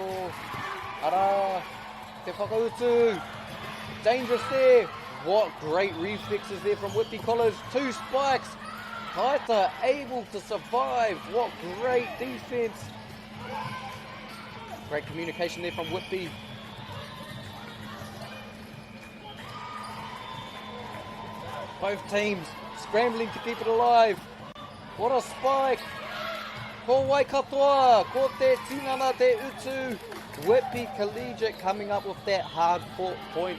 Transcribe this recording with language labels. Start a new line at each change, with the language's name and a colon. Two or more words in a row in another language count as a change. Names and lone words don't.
Māori: Ara, te whakautu.
English: Dangerous there. What great reflexes there from Whitby College. Two spikes. Taita able to survive. What great defense. Great communication there from Whitby. Both teams scrambling to keep it alive. What a spike!
Māori: Ko wai katoa, ko te tinana te utu.
English: Whitby Collegiate coming up with that hard fought point.